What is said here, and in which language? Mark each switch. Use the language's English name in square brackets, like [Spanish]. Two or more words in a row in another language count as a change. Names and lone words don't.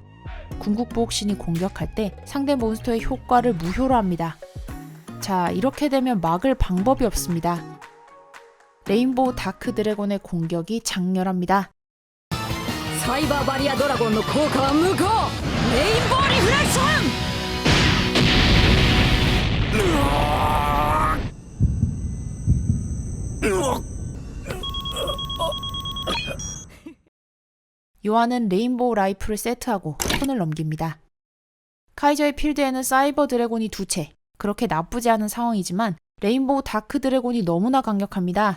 [Korean] 궁극보옥신이 공격할 때 상대 몬스터의 효과를 무효로 합니다. 자, 이렇게 되면 막을 방법이 없습니다. 레인보우 다크 드래곤의 공격이 장렬합니다. [Japanese] サイバーバリアドラゴンの効果は無効。レインボーリフレクション。 [Korean] 요한은 레인보우 라이프를 세트하고 턴을 넘깁니다. 카이저의 필드에는 사이버 드래곤이 2채, 그렇게 나쁘지 않은 상황이지만 레인보우 다크 드래곤이 너무나 강력합니다.